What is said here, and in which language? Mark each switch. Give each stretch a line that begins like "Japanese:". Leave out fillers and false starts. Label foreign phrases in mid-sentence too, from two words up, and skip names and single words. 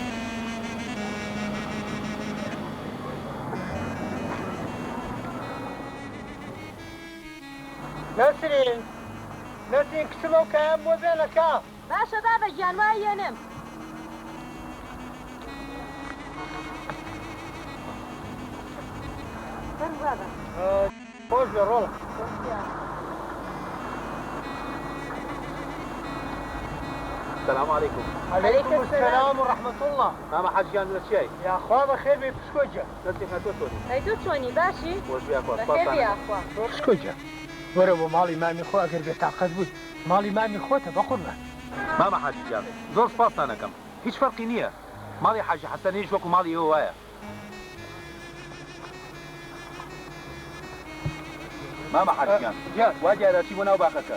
Central Kurdish: نسرین کچم ئەو کەیان بۆ بێنەکە باشە بابە گیان وای یێنم خۆش بێ ڕۆڵە
Arabic: السلام عليكم عليكم السلام ورحمة الله
Central Kurdish: ماما حاجیان لە چیای يا خوا بەخێر بێ پشکۆجە دەستی خەتۆ تۆنی ئەی دوو چۆنی باشی خۆش بیا خۆش بەخێر بیاخوا پشکۆجە وەرە بۆ ماڵی مامی خۆ ئەگەر بێتاقەت بووی ماڵی مامی خۆتە بەخۆرمە ماما حاجیان زۆر سپاسان دەکەم هیچ فەرقی نییە ماڵی حاجی حەسەنیش وەکو ماڵی ئێوە وایە ماما حاجیان وا دیارەتی بۆ ناو باخەکە